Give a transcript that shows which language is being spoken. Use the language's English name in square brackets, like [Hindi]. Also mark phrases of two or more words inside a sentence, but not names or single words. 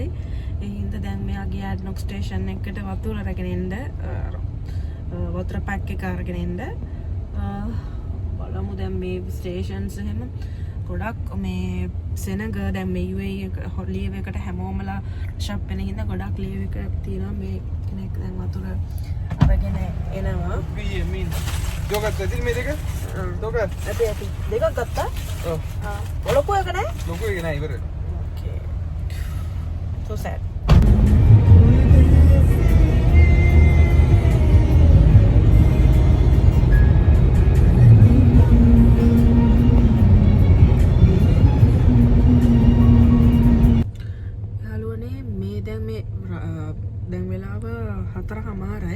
[Sinhala] ඒ හින්දා දැන් මෙයාගේ ADNOC station එකට වතුර අරගෙන එන්න වතුර pack එක අරගෙන එන්න බලමු දැන් මේ stations එහෙම ගොඩක් මේ සෙනග දැන් මේ UAE leave එකට හැමෝමලා shop වෙන හින්දා ගොඩක් leave එක තියෙනවා මේ කෙනෙක් දැන් වතුර අරගෙන එනවා. Dogat tadi me deka? Dogat. Ada. Deka gata? Oh. Loko එක නෑ? Loko එක නෑ ඉවරයි. [English] Okay. So sad. [Sinhala] යාළුවනේ මේ දැන් වෙලාව 4:00යි.